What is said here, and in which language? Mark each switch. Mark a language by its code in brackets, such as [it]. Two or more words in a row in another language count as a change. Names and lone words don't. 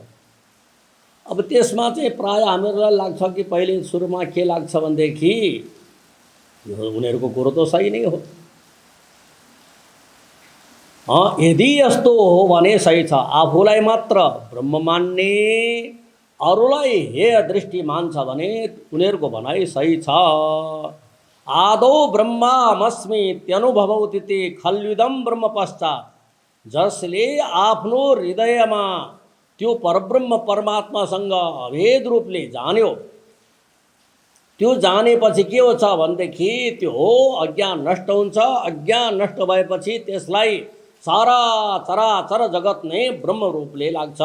[ne] अब त्यसमा चाहिँ प्राय हामीहरूलाई लाग्छ कि पहिले सुरुमा के लाग्छ भनेदेखि यो उनीहरूको कुरो त सही नै हो। यदि यस्तो हो भने सही छ, आफूलाई मात्र ब्रह्म मान्ने अरूलाई हेय दृष्टि मान्छ भने उनीहरूको भनाइ सही छ। [sa] आदौ ब्रह्मामस्मि त्यनुभवौति ते खल्विदम ब्रह्म पश्चात्, [ne] जसले आफ्नो हृदयमा त्यो परब्रह्म परमात्मासँग अभेद रूपले जान्यो, त्यो जानेपछि के हुन्छ भनेदेखि त्यो अज्ञान नष्ट हुन्छ। अज्ञान नष्ट भएपछि त्यसलाई सारा चराचर जगत नै ब्रह्म रूपले लाग्छ।